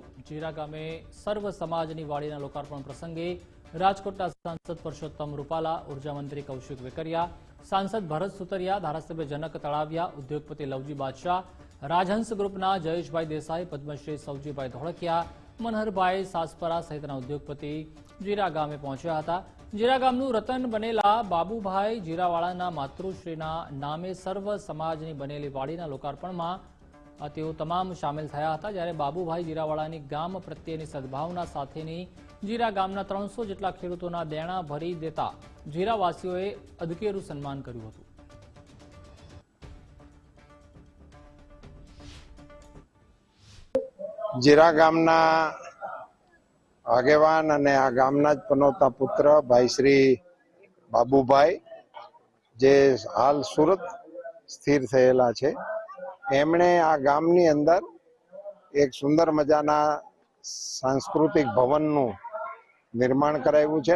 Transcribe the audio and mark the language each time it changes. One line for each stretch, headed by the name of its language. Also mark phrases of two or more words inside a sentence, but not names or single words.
Gujarati: જીરા ગામે સર્વ સમાજની વાડીના લોકાર્પણ પ્રસંગે રાજકોટના સાંસદ પરસોત્તમ રૂપાલા, ઉર્જા મંત્રી કૌશિક વેકરિયા, સાંસદ ભરત સુતરિયા, ધારાસભ્ય જનક તળાવિયા, ઉદ્યોગપતિ લવજી બાદશાહ, રાજહંસ ગ્રુપના જયેશભાઈ દેસાઈ, પદ્મશ્રી સૌજીભાઈ ધોળકિયા, મનહરભાઈ સાસપરા સહિતના ઉદ્યોગપતિ જીરા ગામે પહોંચ્યા હતા। જીરા ગામનું રતન બનેલા બાબુભાઈ જીરાવાળાના માતૃશ્રીના નામે સર્વ સમાજની બનેલી વાડીના લોકાર્પણમાં તેઓ તમામ શામેલ થયા હતા। જ્યારે બાબુભાઈ જીરાવાળાની ગામ પ્રત્યેની સદ્ભાવના સાથેની જીરા ગામના 300 જેટલા ખેડૂતોના દેણા ભરી દેતા જીરાવાસીઓએ અદકેરું સન્માન કર્યું હતું। જીરા ગામના આગેવાન અને આ ગામના જ પનોતા પુત્ર ભાઈ શ્રી બાબુભાઈ જે હાલ સૂરત સ્થિર થયેલા છે, એમણે આ ગામની અંદર એક સુંદર મજાના સાંસ્કૃતિક ભવનનું નિર્માણ કરાવ્યું છે।